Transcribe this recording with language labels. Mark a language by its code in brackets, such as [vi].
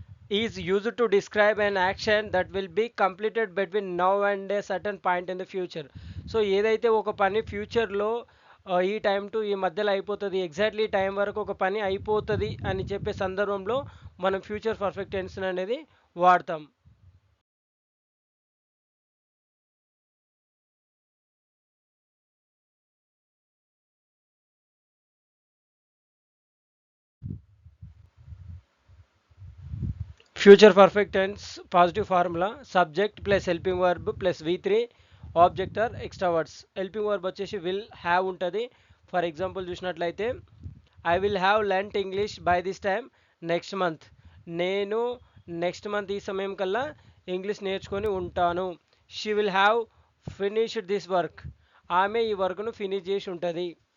[en] is used to describe an action that will be completed between now and a certain point in the future. [te] So ఏదైతే ఒక పని ఫ్యూచర్లో ఈ time to ఈ మధ్యలో అయిపోతుంది, ఎగ్జాక్ట్లీ టైం వరకు ఒక పని అయిపోతుంది అని చెప్పే సందర్భంలో మనం ఫ్యూచర్ పర్ఫెక్ట్ టెన్స్ అనేది వాడతాం. [en] Future perfect tense positive formula subject plus helping verb plus v3 object or extra words. [te] Helping verb వచ్చేసి విల్ హ్యావ్ ఉంటుంది. [en] For example చూసినట్లయితే I will have learnt English by this time next month. [te] నేను next month ఈ సమయం కల్లా English నేర్చుకొని ఉంటాను. [en] She will have finished this work. [te] ఆమె ఈ వర్క్ను ఫినిష్ చేసి ఉంటుంది.